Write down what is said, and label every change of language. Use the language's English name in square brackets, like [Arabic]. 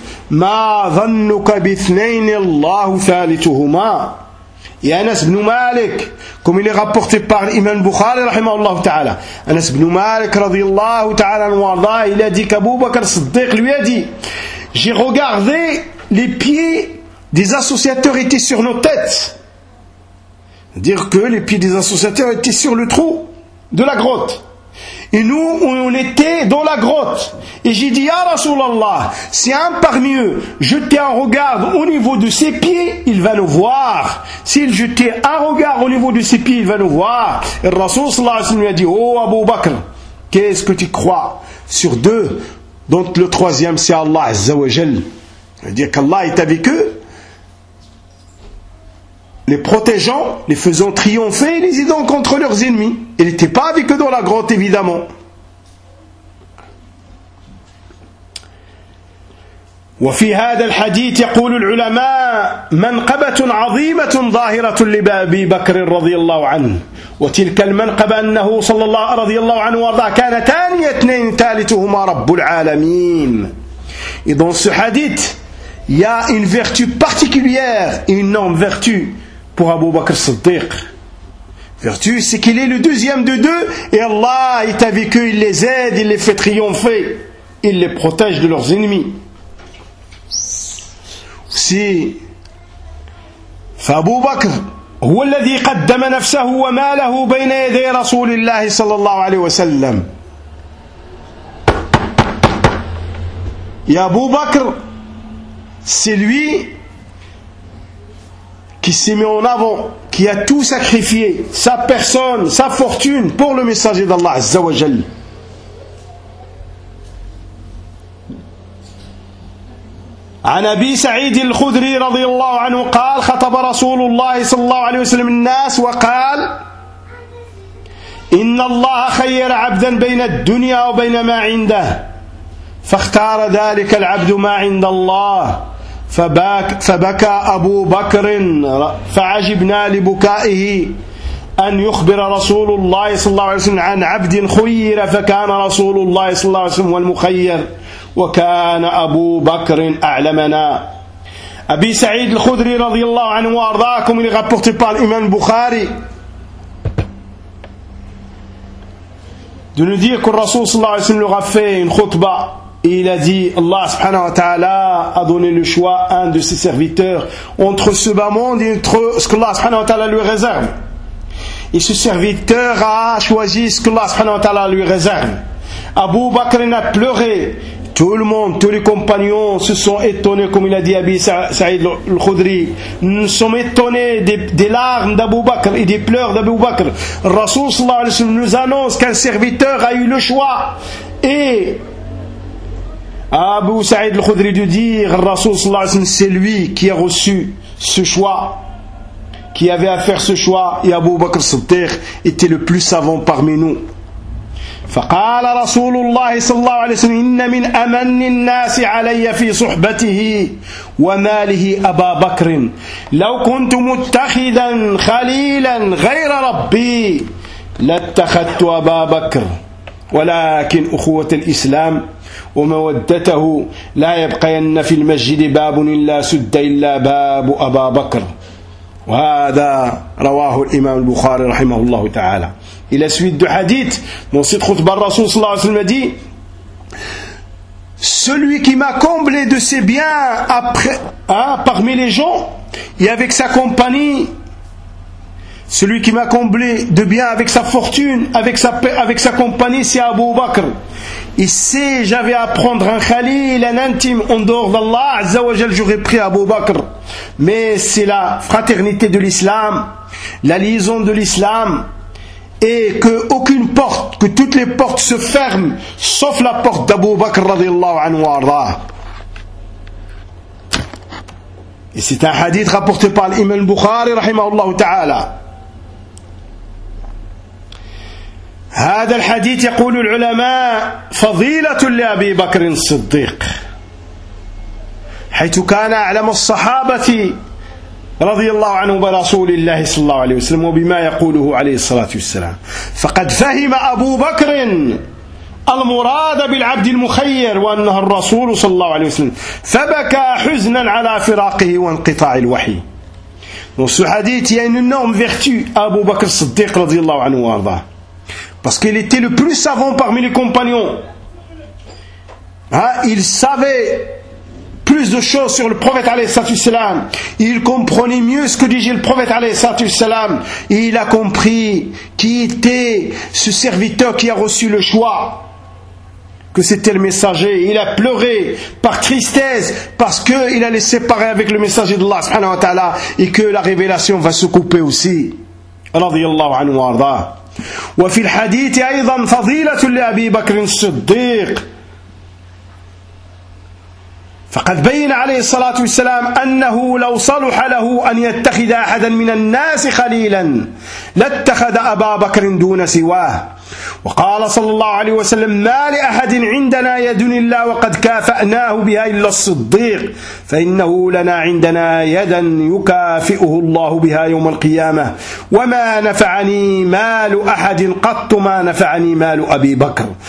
[Arabic] ما ظنك باثنين الله ثالثهما [French] Et Anas ibn Malik, comme il est rapporté par l'imam Bukhari, rahimahullah ta'ala, Anas ibn Malik, radiyallahu ta'ala, il a dit qu'Abu Bakr Siddiq lui a dit, j'ai regardé les pieds des associateurs étaient sur nos têtes. C'est-à-dire que les pieds des associateurs étaient sur le trou de la grotte. Et nous, on était dans la grotte. Et j'ai dit, Ya Rasulallah, si un parmi eux jetait un regard au niveau de ses pieds, il va nous voir. S'il jetait un regard au niveau de ses pieds, il va nous voir. Et Rasulallah lui a dit, Oh Abu Bakr, qu'est-ce que tu crois sur deux, dont le troisième c'est Allah Azza wa Jal. C'est-à-dire qu'Allah est avec eux, les protégeant, les faisant triompher, les aidant contre leurs ennemis. Il n'était pas avec eux dans la grotte, évidemment. [Arabic] وفي هذا الحديث يقول العلماء منقبة عظيمة ظاهرة لأبي بكر رضي الله عنه وتلك المنقبة أنه صلى الله رضي الله عنه وارضاه كان ثاني اثنين ثالثهما رب العالمين. [French] Et dans ce hadith, il y a une vertu particulière, une énorme vertu pour Abu Bakr Siddiq. Vertu, c'est qu'il est le deuxième de deux et Allah est avec eux, il les aide, il les fait triompher, il les protège de leurs ennemis. Si [Arabic] فأبو بكر هو الذي قدم نفسه وماله بين يدي رسول الله صلى الله عليه وسلم. [French] يا أبو بكر, c'est lui qui s'est mis en avant qui a tout sacrifié, sa personne, sa fortune, pour le messager d'Allah Azza wa Jal. [Arabic] عن أبي سعيد الخدري رضي الله عنه قال خطب رسول الله صلى الله عليه وسلم الناس وقال إن الله خير عبدا بين الدنيا وبين ما عنده فاختار ذلك العبد ما عند الله فبكى أبو بكر فعجبنا لبكائه أن يخبر رسول الله صلى الله عليه وسلم عن عبد خير فكان رسول الله صلى الله عليه وسلم والمخير وكان أبو بكر أعلمنا. أبي سعيد الخدري رضي الله عنه وأرضاكم اللي [French] rapporté par l'imam Bukhari de nous dire que le Rasoul sallallahu alayhi wa sallam leur a fait une khutba. Il a dit Allah subhanahu wa ta'ala a donné le choix à un de ses serviteurs entre ce bas monde et entre ce que Allah subhanahu wa ta'ala lui réserve. Et ce serviteur a choisi ce que Allah subhanahu wa ta'ala lui réserve. Abu Bakr a pleuré. Tout le monde, tous les compagnons se sont étonnés, comme il a dit Abi Saïd al-Khudri. Nous sommes étonnés des larmes d'Abu Bakr et des pleurs d'Abu Bakr. Rasoul sallallahu alayhi wa sallam nous annonce qu'un serviteur a eu le choix. Et Abu Saïd al-Khudri de dire, Rasoul sallallahu alayhi wa sallam, c'est lui qui a reçu ce choix, qui avait à faire ce choix, et Abu Bakr Siddiq était le plus savant parmi nous. [Arabic] فقال رسول الله صلى الله عليه وسلم إن من أمن الناس علي في صحبته وماله أبا بكر لو كنت متخذا خليلا غير ربي لاتخذت أبا بكر ولكن أخوة الإسلام ومودته لا يبقين في المسجد باب إلا سد إلا باب أبا بكر وهذا رواه الإمام البخاري رحمه الله تعالى. [French] Et la suite du hadith, dans cette khutbah, le Rasoul sallallahu alayhi wa sallam a dit, celui qui m'a comblé de ses biens après, parmi les gens, et avec sa compagnie, celui qui m'a comblé de biens avec sa fortune, avec sa compagnie, c'est Abu Bakr. Et si j'avais à prendre un khalil, un intime, en dehors d'Allah, Azza wa Jal, j'aurais pris Abu Bakr. Mais c'est la fraternité de l'islam, la liaison de l'islam, et que aucune porte, que toutes les portes se ferment, sauf la porte d'Abu Bakr radiallahu anhu wa arda. Et c'est un hadith rapporté par l'imam Bukhari rahimahullahu ta'ala. [Arabic] هذا الحديث يقول العلماء فضيلة لأبي بكر الصديق حيث كان أعلم الصحابة رضي الله عنه برسول الله صلى الله عليه وسلم وبما يقوله عليه الصلاة والسلام فقد فهم أبو بكر المراد بالعبد المخير وأنه الرسول صلى الله عليه وسلم فبكى حزنا على فراقه وانقطاع الوحي. [French] Dans ce hadith, il y a une énorme vertu à Abu Bakr Siddiq [Arabic] رضي الله عنه وارضاه. [French] Parce qu'il était le plus savant parmi les compagnons. Il savait plus de choses sur le prophète alayhi salam. Il comprenait mieux ce que disait le prophète alayhi salam. Et il a compris qui était ce serviteur qui a reçu le choix. Que c'était le messager. Il a pleuré par tristesse parce qu'il allait se séparer avec le messager d'Allah subhanahu wa ta'ala et que la révélation va se couper aussi. Radiallahu anhu wa arda. [Arabic] وفي الحديث أيضا فضيلة لأبي بكر الصديق فقد بين عليه الصلاة والسلام أنه لو صلح له أن يتخذ أحدا من الناس خليلا لاتخذ أبا بكر دون سواه وقال صلى الله عليه وسلم ما لأحد عندنا يد إلا وقد كافأناه بها إلا الصديق فإنه لنا عندنا يدا يكافئه الله بها يوم القيامة وما نفعني مال أحد قط ما نفعني مال أبي بكر